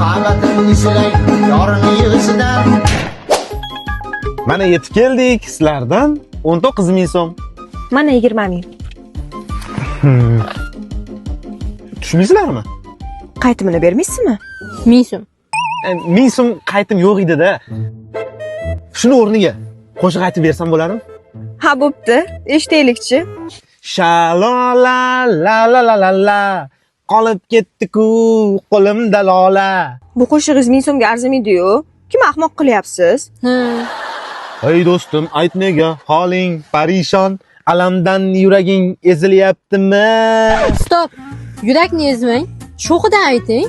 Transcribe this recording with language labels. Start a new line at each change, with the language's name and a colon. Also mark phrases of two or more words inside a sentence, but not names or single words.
Uzbek: Mana yetib keldik sizlardan 19 ming so'm. Mana 20 ming. Tushmaysizlarmi? Qaytimini bermaysizmi? 1000 so'm. 1000 so'm qaytim yo'q edi-da. Shuni o'rniga qo'shiq aytib bersam bo'ladimi? Ha, bo'pti. Eshitaylikchi. Shalola la la la la la qolib ketdi-ku qo'limda lola. Bu qo'shig'ingiz 1000 so'mga arzimaydi-yu. Kim ahmoq qilyapsiz? Ey do'stim, ayt nega holing parishon, alamdan yuraging ezilyaptimi? Stop. Yurakni ezmang. Sho'xidan ayting.